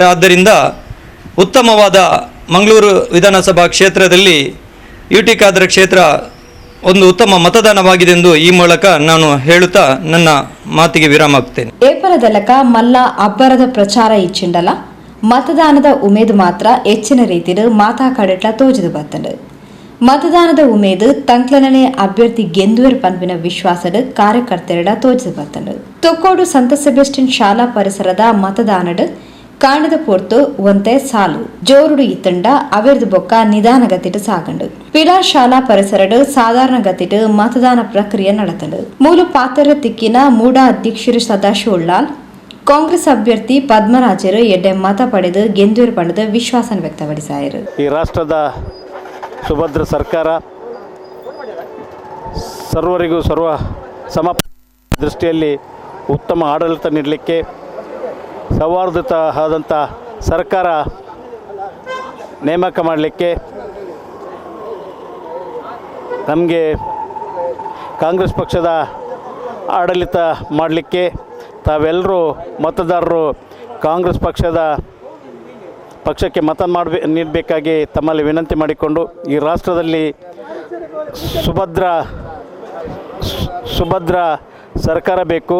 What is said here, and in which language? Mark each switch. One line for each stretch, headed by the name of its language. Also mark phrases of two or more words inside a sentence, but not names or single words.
Kannada: ಆದ್ದರಿಂದ ಉತ್ತಮವಾದ ಮಂಗಳೂರು ವಿಧಾನಸಭಾ ಕ್ಷೇತ್ರದಲ್ಲಿ UT ಖಾದರ್ ಕ್ಷೇತ್ರ ಒಂದು ಉತ್ತಮ ಮತದಾನವಾಗಿದೆ ಎಂದು ಈ ಮೂಲಕ ನಾನು ಹೇಳುತ್ತಾ ನನ್ನ ಮಾತಿಗೆ ವಿರಾಮ ಹಾಕ್ತೇನೆ.
Tulu: ಏಪರದಲ್ಲಕ ಮಲ್ಲ ಅಬ್ಬರದ ಪ್ರಚಾರ ಇಚ್ಚಿಂಡಲ ಮತದಾನದ ಉಮೇದು ಮಾತ್ರ ಹೆಚ್ಚಿನ ರೀತಿಯಲ್ಲಿ ಮಾತಾ ಕಡೆಟ್ಲ ತೋಜದು ಬರ್ತಂಡು. ಮತದಾನದ ಉಮೇದು ತಂಕ್ಲನೇ ಅಭ್ಯರ್ಥಿ ಗೆಂದುವೆರ್ ಪನ್ಪಿನ ವಿಶ್ವಾಸದ ಕಾರ್ಯಕರ್ತೆರಡ ತೋಜದು ಬರ್ತಂಡು. ತೊಕ್ಕೋಡು ಸಂತ ಸೆಬೆಸ್ಟಿನ್ ಶಾಲಾ ಪರಿಸರದ ಮತದಾನದ ಕಾಂಡದ ಪೊರ್ತು ಒಂತೆ ಸಾಲು ಜೋರುಡು ಇತ್ತಂಡ ಅವೆರ್ದು ಬೊಕ್ಕ ನಿಧಾನ ಗತಿಟ್ಟು ಸಾಗಂಡು. ಪಿಲಾರ್ ಶಾಲಾ ಪರಿಸರಡು ಸಾಧಾರಣ ಗತಿಟ್ಟು ಮತದಾನ ಪ್ರಕ್ರಿಯೆ ನಡೆತಂಡು. ಮೂಲು ಪಾತ್ರ ತಿಕ್ಕಿನ ಮೂಡ ಅಧ್ಯಕ್ಷರು ಸದಾಶಿವ ಉಳ್ಳಾಲ್ ಕಾಂಗ್ರೆಸ್ ಅಭ್ಯರ್ಥಿ ಪದ್ಮರಾಜರು ಎಡ್ಡೆ ಮತ ಪಡೆದು ಗೆಂದೂರು ಪಡೆದು
Kannada: ವಿಶ್ವಾಸ ವ್ಯಕ್ತಪಡಿಸಿದರು. ಈ ರಾಷ್ಟ್ರದ ಸುಭದ್ರ ಸರ್ಕಾರ ಸರ್ವರಿಗೂ ಸಮ ದೃಷ್ಟಿಯಲ್ಲಿ ಉತ್ತಮ ಆಡಳಿತ ನೀಡಲಿಕ್ಕೆ ಸೌಹಾರ್ದಯುತ ಆದಂಥ ಸರ್ಕಾರ ನೇಮಕ ಮಾಡಲಿಕ್ಕೆ ನಮಗೆ ಕಾಂಗ್ರೆಸ್ ಪಕ್ಷದ ಆಡಳಿತ ಮಾಡಲಿಕ್ಕೆ ತಾವೆಲ್ಲರೂ ಮತದಾರರು ಕಾಂಗ್ರೆಸ್ ಪಕ್ಷಕ್ಕೆ ಮತ ನೀಡಬೇಕಾಗಿ ತಮ್ಮಲ್ಲಿ ವಿನಂತಿ ಮಾಡಿಕೊಂಡು ಈ ರಾಷ್ಟ್ರದಲ್ಲಿ ಸುಭದ್ರ ಸರ್ಕಾರ ಬೇಕು.